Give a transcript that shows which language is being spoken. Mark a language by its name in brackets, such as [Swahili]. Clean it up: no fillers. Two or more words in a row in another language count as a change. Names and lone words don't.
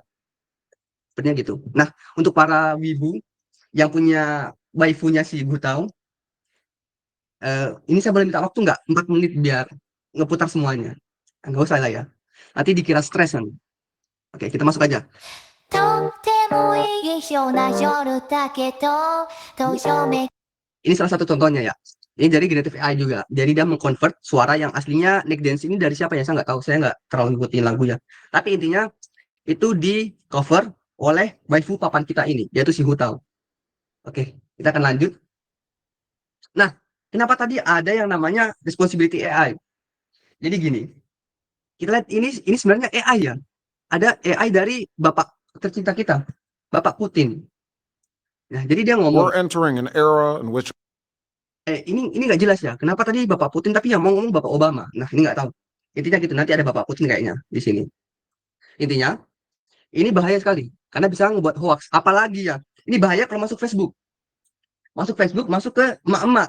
[Indonesian] Sepertinya gitu. Nah, untuk para wibu yang punya waifunya si Gutau, ini saya boleh minta waktu nggak? 4 menit biar ngeputar semuanya. Nggak usah lah ya. Nanti dikira stres kan. Oke, kita masuk aja. [Japanese] とってもいいような夜だけどどうしようめ [Indonesian] Ini salah satu contohnya ya. Ini dari [English] generative AI [Indonesian] juga. Jadi dia mengkonvert suara yang aslinya Nick Dance ini dari siapa ya? Saya nggak tahu. Saya nggak terlalu ngikutin lagu ya. Tapi intinya itu di cover oleh waifu papan kita ini, yaitu si Hutao. Oke, kita akan lanjut. Nah, kenapa tadi ada yang namanya [English] responsibility AI? [Indonesian] Jadi gini, kita lihat ini sebenarnya AI ya. Ada AI dari bapak tercinta kita, Bapak Putin. Nah, jadi dia ngomong, [English] We're entering an era in which [Indonesian] ini nggak jelas ya. Kenapa tadi Bapak Putin tapi yang mau ngomong Bapak Obama? Nah, ini nggak tahu. Intinya gitu, nanti ada Bapak Putin kayaknya di sini. Intinya, ini bahaya sekali karena bisa ngebuat hoax. Apalagi ya, ini bahaya kalau masuk Facebook. Masuk ke emak-emak.